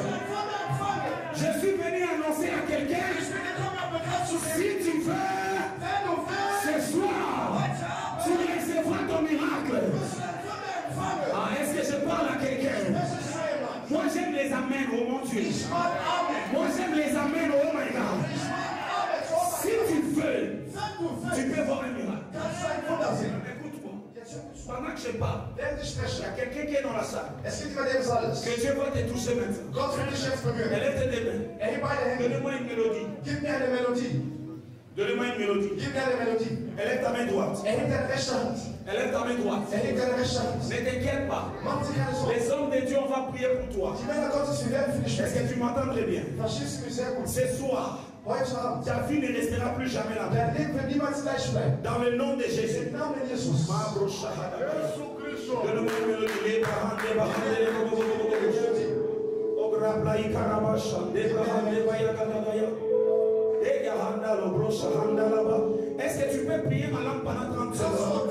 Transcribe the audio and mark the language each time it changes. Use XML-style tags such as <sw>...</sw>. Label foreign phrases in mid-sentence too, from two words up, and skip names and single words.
<fr>Je suis venu annoncer à quelqu'un, si tu veux, ce soir, tu recevras ton miracle. Est-ce que je parle à quelqu'un? Moi j'aime les amens, oh mon Dieu. Moi j'aime les amens,</fr> <en>oh my God.</en> <fr>Si tu veux, tu peux voir un miracle. Écoute-moi. Pendant que je parle, il y a quelqu'un qui est dans la salle. Que Dieu va te toucher maintenant. Elle est tes mains. Donne-moi une mélodie. Donnez-moi une mélodie.</fr> <de>Gib mir eine Melodie.</de> <fr>Élève ta main droite.</fr> <de>Erhebe deine rechte Hand.</de> <fr>Élève ta main droite.</fr> <de>Erhebe deine rechte Hand.</de> <fr>Ne t'inquiète pas.</fr> <de>Mach dir keine Sorgen.</de> <fr>Les hommes de Dieu, on va prier pour toi.</fr> <de>Die Männer Gottes, wir werden für dich</de> <fr>Est-ce</fr> <de>sprechen.</de> <fr>que tu m'entends très bien?</fr> <de>Verstehst du mich sehr gut?</de> <fr>Ce soir,</fr> <de>Heute Abend.</de> <fr>ta vie ne restera plus jamais là.</fr> <de>Dein Leben wird niemals gleich bleiben.</de> <fr>Dans le nom de Jésus.</fr> <de>Im Namen Jesus.</de> <fr>Donne-moi une mélodie. Est-ce que tu peux prier ma langue pendant 30 secondes?</fr>